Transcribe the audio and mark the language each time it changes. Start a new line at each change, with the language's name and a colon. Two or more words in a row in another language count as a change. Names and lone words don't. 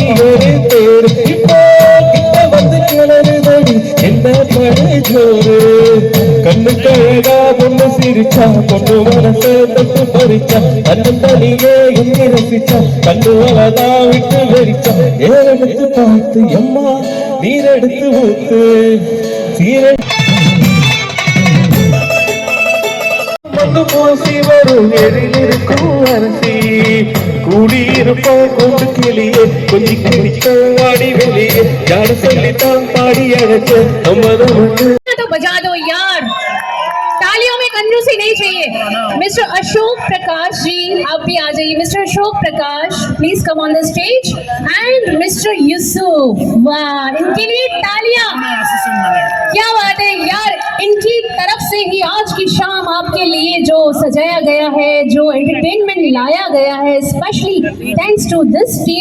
Tamil: ஒரு தேர் இப்போ கிட்ட வந்து கிளறுதடி என்ன படு ஜோறு கண்ணுக்கு அழகா பொண்ணு சிரிச்சா பொண்ணு மனச தொட்டு பறிச்சா கண்ணு தனியே எங்க ரசிச்சா கண்ணு வளதா விட்டு வெறிச்சா ஏறெடுத்து பார்த்து எம்மா நீரெடுத்து ஊத்து சீரை மண்ணு பூசி வரும் எழிலிருக்கும் அரசி கூடியிருப்போம் கொண்டு கிளியே கொஞ்சி கிளிக்க வாடி வெளியே யாரு சொல்லித்தான் பாடி அழைச்ச
Hindi: तो बजा दो यार, तालियों में कंजूसी नहीं चाहिए। मिस्टर अशोक प्रकाश जी आप भी आ जाइए।
English: Mister Ashok Prakash please come on the stage and Mister Yusuf,
Hindi: वाह इनके लिए तालियां। क्या बात है यार, इनकी तरफ से ही आज की शाम आपके लिए जो सजाया गया है, जो एंटरटेनमेंट लाया गया है,
English: specially thanks to this team.